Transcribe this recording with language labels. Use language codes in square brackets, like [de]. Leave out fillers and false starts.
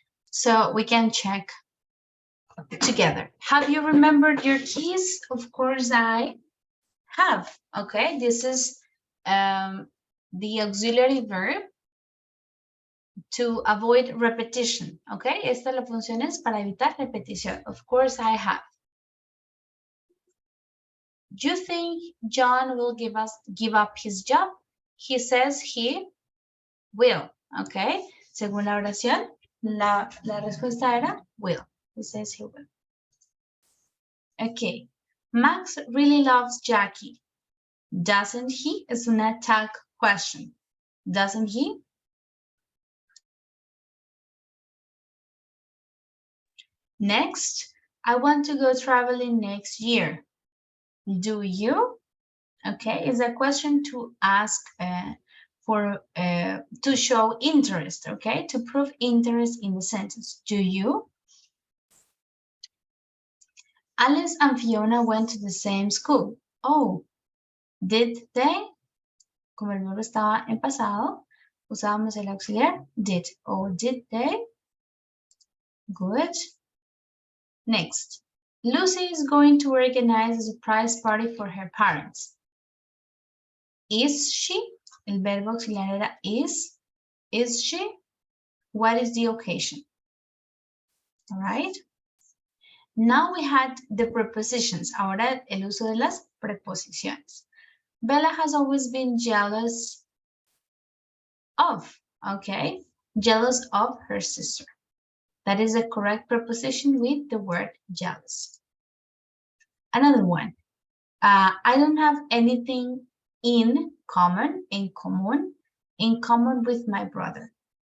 [en] So we can check together. Have you remembered your keys? Of course I have. Okay, this is the auxiliary verb to avoid repetition. [es] Okay, esta la función es para evitar repetición. [en] Of course I have. Do you think John will give up his job? He says he will. [es] Okay, según la oración, la respuesta era will. [en] He says he will. Okay, Max really loves Jackie. Doesn't he? [es] Es una tag question. [en] Doesn't he? Next, I want to go traveling next year. Do you? Okay, is a question to ask to show interest, okay? To prove interest in the sentence. Do you? Alice and Fiona went to the same school. Oh, did they? [es] Como el verbo estaba en pasado, usábamos el auxiliar did. [en] Oh, did they? Good. Next, Lucy is going to organize a surprise party for her parents. Is she? [es] El verbo auxiliar era [en] is. Is she? What is the occasion? All right. Now we had the prepositions. [es] Ahora el uso de las preposiciones. [en] Bella has always been jealous of, okay? Jealous of her sister. That is a correct preposition with the word jealous. Another one. I don't have anything in common with my brother.